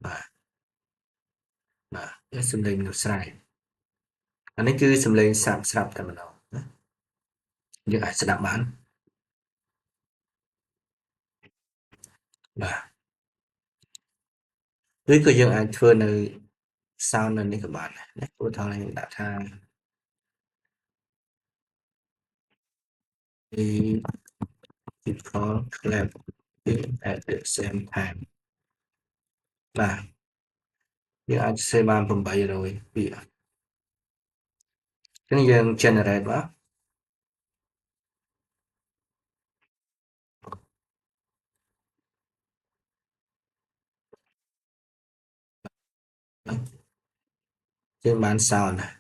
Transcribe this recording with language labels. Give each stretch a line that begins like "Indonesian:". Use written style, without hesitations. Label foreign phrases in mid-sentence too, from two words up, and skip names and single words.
Khmer: បាទសំឡេងមនុស្សស្រែកអានេះគឺសំឡេងសត្វស្រាប់តែម្ដងណាយើងអាចស្ដាប់បាន បាទឬក៏យើងអាចធ្វើនៅ sound នៅនេះក៏បានដែរឧទាហរណ៍ខ្ញុំដាក់ថា
English: people clapping at the same time
Khmer: បាទយើងអាចសេបាន800ពាក្យ ចឹងយើង generate បាទយើងបាន sound